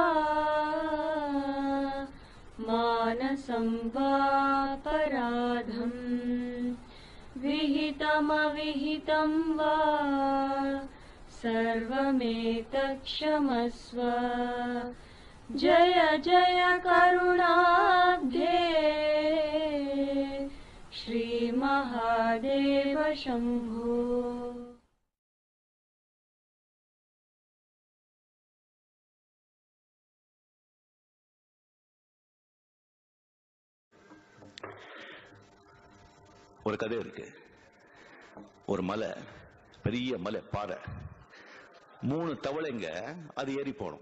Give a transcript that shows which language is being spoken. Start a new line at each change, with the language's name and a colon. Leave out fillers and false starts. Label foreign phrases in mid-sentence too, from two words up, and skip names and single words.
Sanskrit: मानसं वापराधं विहितमविहितं वा सर्वमेतत्क्षमस्व. जय जय करुणाब्धे श्री महादेव शंभो.
Tamil: ஒரு கதை இருக்கு. ஒரு மலை, பெரிய மலை பாறை, 3 தவளைங்க அது ஏறி போனோம்.